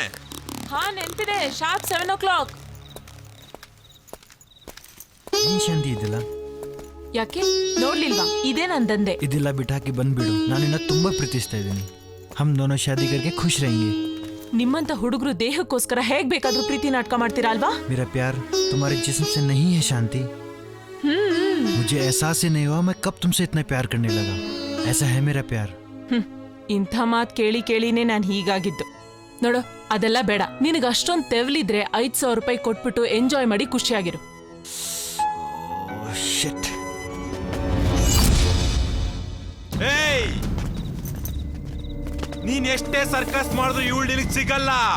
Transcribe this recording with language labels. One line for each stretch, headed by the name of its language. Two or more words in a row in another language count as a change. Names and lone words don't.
Kannada: ಹಾ ನೆನಪಿದೆ.
English: sharp 7 o'clock.
Kannada: ಏನ್ ಶಾಂತಿ ಇದಿಲ್ಲ? ಯಾಕೆ ನೋಡ್ಲಿಲ್ವಾ? ಇದೇ ನಂದಂದೆ. ಇದೆಲ್ಲ ಬಿಟ್ಟಾಕಿ ಬಂದ್ಬಿಡು. ನಾನಿನ್ನ ತುಂಬಾ ಪ್ರೀತಿಸ್ತಾ ಇದ್ದೀನಿ.
Hindi: हम दोनों शादी करके खुश रहेंगे.
Kannada: ನಿಮ್ಮಂತ ಹುಡುಗರು ದೇಹಕ್ಕೋಸ್ಕರ ಹೇಗ್ ಬೇಕಾದ್ರೂ ಪ್ರೀತಿ ನಾಟಕ ಮಾಡ್ತೀರಾ ಅಲ್ವಾ?
Hindi: मेरा प्यार तुम्हारे जिस्म से नहीं है शांति. मुझे एहसास ही नहीं हुआ मैं कब तुमसे इतना प्यार करने लगा. ऐसा है मेरा प्यार.
Kannada: ಇಂಥ ಮಾತು ಕೇಳಿ ಕೇಳಿನೇ ನಾನು ಹೀಗಾಗಿದ್ದು. ನೋಡು, ಅದೆಲ್ಲ ಬೇಡ. ನಿನಗೆ ಅಷ್ಟೊಂದು ತೆವಲಿದ್ರೆ 5,000 ರೂಪಾಯಿ ಕೊಟ್ಬಿಟ್ಟು ಎಂಜಾಯ್ ಮಾಡಿ ಖುಷಿಯಾಗಿರು. ಏಯ್, ನೀನ್ ಎಷ್ಟೇ ಸರ್ಕಸ್ ಮಾಡಿದ್ರು ಇವಳು ನಿನಗೆ ಸಿಗಲ್ಲ.